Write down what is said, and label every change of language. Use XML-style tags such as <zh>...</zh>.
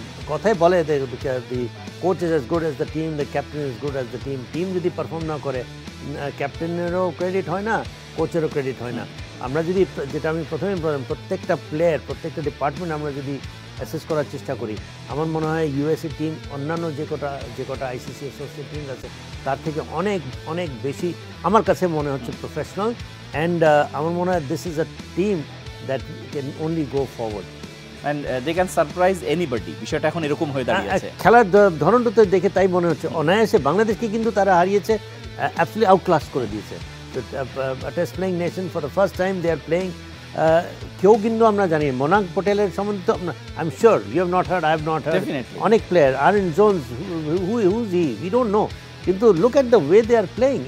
<bn>কথাই বলে</bn> <en>the coach is as good as the team, the captain is good as the team.</en> <bn>Team যদি perform না করে, ক্যাপ্টেনেরও credit হয় না, কোচেরও ক্রেডিট হয় না। আমরা যদি, যেটা আমি প্রথমে বললাম, প্রত্যেকটা প্লেয়ার, প্রত্যেকটা ডিপার্টমেন্ট আমরা যদি অ্যাসেস করার চেষ্টা করি, আমার মনে হয় ইউএসএ টিম অন্যান্য যে কটা আইসিসি অ্যাসোসিয়েট টিম আছে তার থেকে অনেক বেশি আমার কাছে মনে হচ্ছে প্রফেশনাল।</bn> <en>And</en> <bn>আমার মনে হয়</bn> <en>this is a team that can only go forward and they can surprise anybody.</en> <bn>বিষয়টা এখন এরকম হয়ে দাঁড়িয়েছে। খেলার ধরনটা তো দেখে তাই মনে হচ্ছে, অনায়াসে বাংলাদেশকে কিন্তু তারা হারিয়েছে, অ্যাবসলিউটলি আউটক্লাস করে দিয়েছে।</bn> <en>Test playing nation for the first time they are playing.</en> <bn>কেউ কিন্তু আমরা জানি মোনাক পটেলের সম্বন্ধে তো</bn> <en>I am sure you have not heard, I have not heard. অনেক player Aaron Jones, who's he, we don't know, কিন্তু look at the way they are playing.</en>